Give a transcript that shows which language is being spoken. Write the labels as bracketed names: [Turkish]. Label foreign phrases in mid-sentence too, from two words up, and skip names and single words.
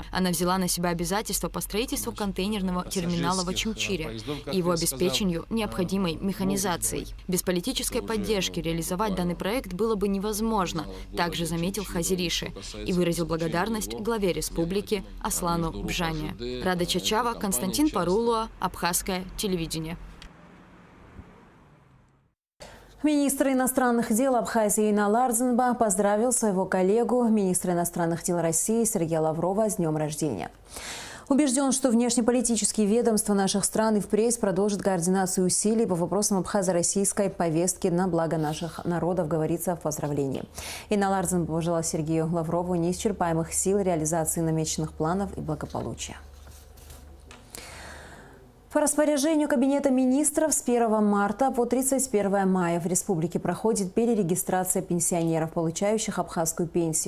[Russian] Она взяла на себя обязательства по строительству контейнерного терминала в Очимчире и его обеспечению необходимой механизацией. Без политической поддержки реализовать данный проект было бы невозможно, также заметил Хазириши и выразил благодарность главе республики Аслану Бжане. Рада Чачава, Константин Парулуа, Абхазское телевидение. Министр иностранных дел Абхазии Инал Арзанба поздравил своего коллегу, министра иностранных дел России Сергея Лаврова с днем рождения. Убежден, что внешнеполитические ведомства наших стран и впредь продолжат координацию усилий по вопросам абхазо-российской повестки на благо наших народов, говорится в поздравлении. Инал Арзанба пожелал Сергею Лаврову неисчерпаемых сил реализации намеченных планов и благополучия. По распоряжению Кабинета министров с 1 марта по 31 мая в республике проходит перерегистрация пенсионеров, получающих абхазскую пенсию.